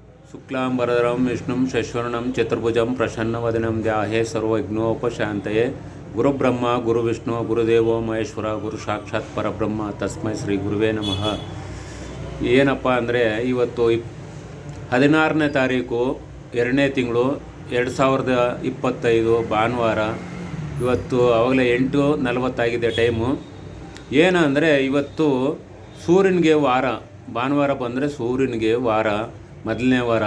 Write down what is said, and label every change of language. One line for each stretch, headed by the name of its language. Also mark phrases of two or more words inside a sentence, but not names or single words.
Sanskrit: ಶುಕ್ಲಾಂಬರಧರಂ ವಿಷ್ಣುಂ ಶಶಿವರ್ಣಂ ಚತುರ್ಭುಜಂ ಪ್ರಸನ್ನವದನಂ ಧ್ಯಾಯೇ ಸರ್ವವಿಘ್ನೋಪಶಾಂತಯೇ ಗುರುಬ್ರಹ್ಮ ಗುರುವಿಷ್ಣು ಗುರುದೇವೋ ಮಹೇಶ್ವರ ಗುರು ಸಾಕ್ಷಾತ್ ಪರಬ್ರಹ್ಮ ತಸ್ಮೈ ಶ್ರೀ ಗುರುವೇ ನಮಃ.
Kannada: ಏನಪ್ಪ ಅಂದರೆ ಇವತ್ತು 16ನೇ ತಾರೀಕು 2ನೇ ತಿಂಗಳು 2025 ಭಾನುವಾರ. ಇವತ್ತು ಆವಾಗಲೇ 8:40 ಆಗಿದೆ ಟೈಮು. ಏನು ಅಂದರೆ ಇವತ್ತು ಸೂರ್ಯನಿಗೆ ವಾರ, ಭಾನುವಾರ ಬಂದರೆ ಸೂರ್ಯನಿಗೆ ವಾರ, ಮೊದಲನೇ ವಾರ.